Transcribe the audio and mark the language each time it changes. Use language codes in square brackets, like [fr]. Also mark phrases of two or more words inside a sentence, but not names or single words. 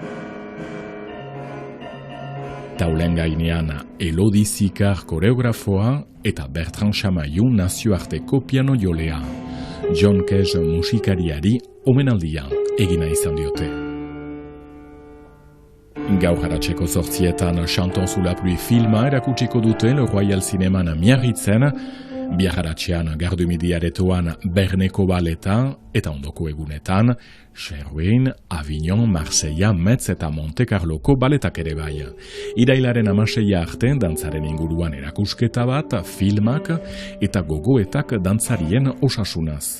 [eu] Taulen gainean Elodi Zikar koreografoa eta Bertrand Chamaiu nazioarteko piano jolea. John Cage musikariari omenaldia egina izan diote. Gaur haratzeko 8:00 Chanton sous la pluie filma erakutsiko dute Le Royal Cineman Miarritzen, biarratxean Gardumidi aretoan Berneko baleta eta ondoko egunetan Sherwin, Avignon, Marseilla, Metz eta Monte Carloko baletak ere bai. Irailaren 16 arte dantzaren inguruan erakusketa bat, filmak eta gogoetak dantzarien osasunaz.